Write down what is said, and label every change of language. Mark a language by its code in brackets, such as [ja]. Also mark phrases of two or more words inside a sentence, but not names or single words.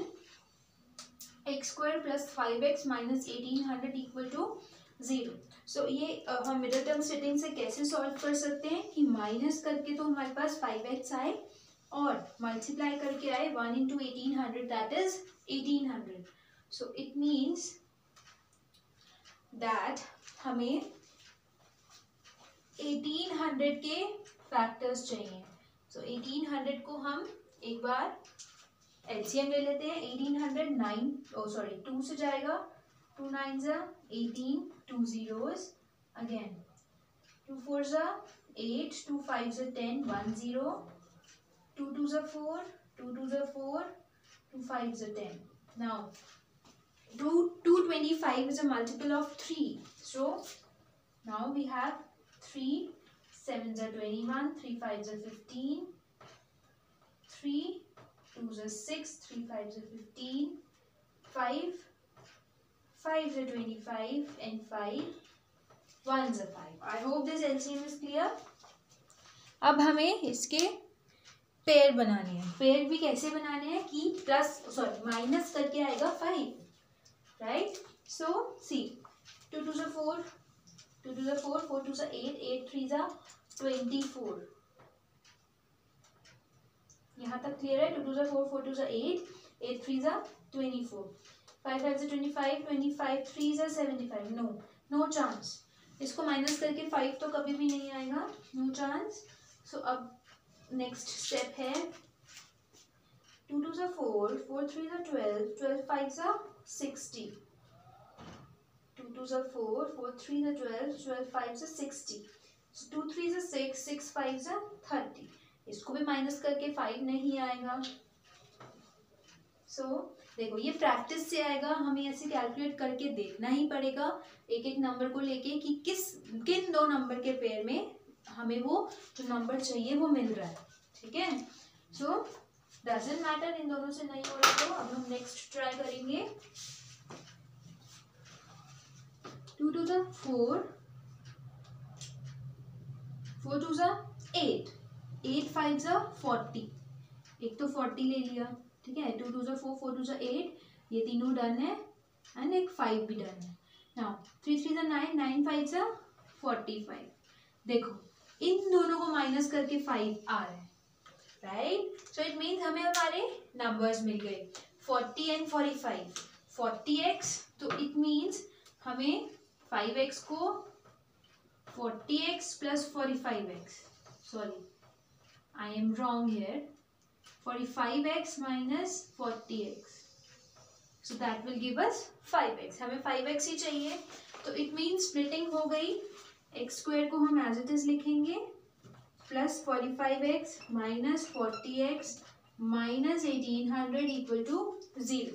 [en] X square plus 5x minus 1800 equal to 0. [hi] सो ये हम [en] middle term setting [hi] से कैसे सॉल्व कर सकते हैं कि माइनस करके तो हमारे पास 5x आए और मल्टीप्लाई करके आए [en] 1 into 1800 that is 1800. so it means that [hi] हमें 1800 के फैक्टर्स चाहिए. सो 1800 को हम एक बार एलसीएम ले लेते हैं. 1800 9 2 से जाएगा. [en] 2 9s are 18, 2 zeros again 2 4s are 8, 2 5s are 10, 1 0, 2 2s are 4, 2 2s are 4, 2 5s are 10. Now 225 is a multiple of 3, so now we have 3 7s are 21, 3 5s are 15, 3 2s are 6, 3 5s are 15, 5 5s are 25 and 5 1s are 5. I hope this LCM is clear. [hi] अब हमें इसके पेयर बनाने हैं. पेयर भी कैसे बनाने हैं कि माइनस करके आएगा 5, राइट. [en] so see 2 2s are 4, 2 2s are 4, 4 2s are 8, 8 3s are 24. [hi] यहाँ तक क्लियर है. [en] 2 2s are 4, 4 2s are 8, 8 3s are 24. 5 5s are 25, 25 3s are 75. no chance. [hi] इसको माइनस करके 5 तो कभी भी नहीं आएगा. [en] no chance. [hi] सो अब नेक्स्ट स्टेप है [en] 2 2s are 4, 4 3s are 12, 12 5s are 60. 2 2s are 4, 4 3s are 12, 12 5s are 60. 2 3s are 6, 6 5s are 30. [hi] इसको भी माइनस करके 5 नहीं आएगा. सो देखो ये प्रैक्टिस से आएगा. हमें ऐसे कैलकुलेट करके देखना ही पड़ेगा एक एक नंबर को लेके कि किन दो नंबर के पेयर में हमें वो जो नंबर चाहिए वो मिल रहा है. ठीक है. [en] so doesn't matter [hi] इन दोनों से नहीं हो रहा तो अब हम [en] next try [hi] करेंगे. [en] 2 2s are 4, 4 2s are 8, 8 5s are 40. [hi] एक तो 40 ले लिया. ठीक है. [en] 2 2s are 4, 4 2s are 8. [hi] ये तीनों डन है एंड एक 5 भी डन है. [en] नाउ 3 3s are 9, 9 5s are 45. [hi] देखो इन दोनों को माइनस करके 5 आ रहा है, राइट. [en] so it means [hi] हमें हमारे नंबर्स मिल गए 40 एंड 45. 40x तो [en] it means [hi] हमें 5x को 40x प्लस 45x. [en] sorry I am wrong here. 45x minus 40x. So that will give us 5x. [hi] हमें 5x ही चाहिए. तो [en] it means splitting [hi] हो गई. x square को हम [en] as it is [hi] लिखेंगे [en] plus 45x minus 40x minus 1800 equal to 0.